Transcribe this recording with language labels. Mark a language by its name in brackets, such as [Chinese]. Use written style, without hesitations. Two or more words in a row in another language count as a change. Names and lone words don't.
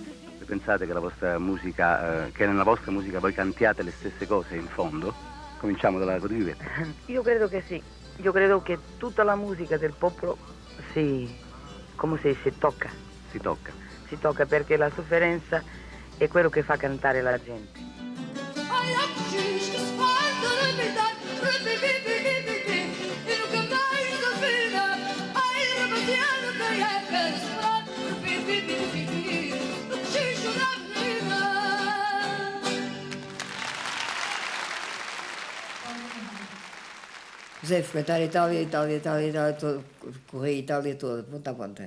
[Italian] Pensate che la vostra musica, che nella vostra musica voi cantiate le stesse cose in fondo? Cominciamo dalla Rodriguez. Io credo che sì. Io credo che tutta la musica del popolo si tocca. Si tocca. Si tocca perché la sofferenza è quello che fa cantare la gente. [Portuguese] Comecei a frequentar a Itália toda, corri a Itália toda, ponta a ponta.